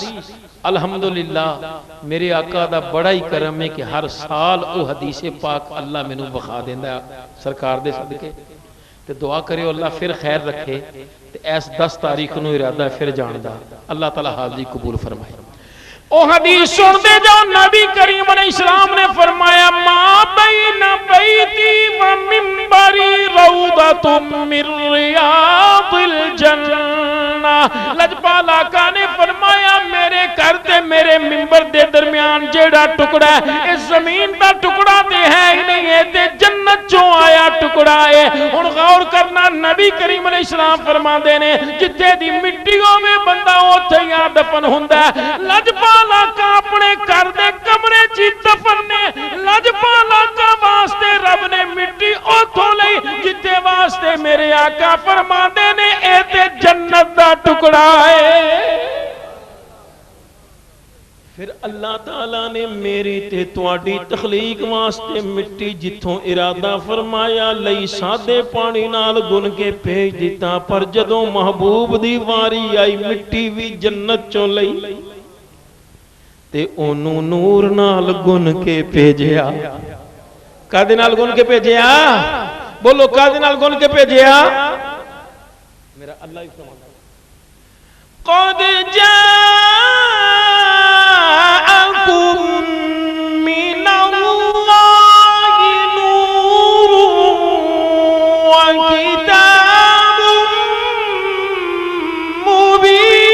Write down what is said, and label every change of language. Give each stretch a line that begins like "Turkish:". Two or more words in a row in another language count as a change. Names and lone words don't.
Punjabi: الحمدللہ میرے آقا دا بڑا ہی کرم ہے کہ ہر سال او حدیث پاک اللہ مینوں وکھا دیندا سرکار دے صدقے. تے دعا کریو اللہ فیر خیر رکھے، تے اس 10 تاریخ نوں ارادہ فیر جان دا، اللہ تعالیٰ حاضری قبول فرمائے. او حدیث سنتے جاؤ، نبی کریم علیہ السلام نے فرمایا
Arabic: ما بين بيتي ومنبري روضة من رياض الجنة.
Punjabi: لجپال آقا نے فرمایا میرے گھر تے میرے منبر دے درمیان جیہڑا ٹکڑا ہے، اس زمین دا ٹکڑا تے ہے ہی نہیں، ہے تے جنت چوں آیا ٹکڑا ہے. ہن غور کرنا، نبی کریم علیہ السلام فرماندے نے جتھے دی مٹی ہووے بندہ اوتھے ہی دفن ہندا ہے. لجپال آقا اپنے گھر دے کمرے چ دفن نے. لجپال آقا واسطے رب نے مٹی اوتھوں لئی جتھے واسطے میرے آقا فرماندے نے اے تے جنت دا ٹکڑا ہے۔ پھر اللہ تعالیٰ نے میری تے تواڈی تخلیق واسطے مٹی جتھوں ارادہ فرمایا لئی سادے پانی نال گن کے بھیج دیتا، پر جدوں محبوب دی واری آئی مٹی بھی جنت چوں لئی تے اونوں نور نال گن کے بھیجیا۔ کادے نال گن کے بھیجیا؟ بولو کادے نال گن کے بھیجیا؟
Urdu: میرا اللہ ہی فرماتا
Arabic: قد جاءکم من اللہ نور وکتاب مبین۔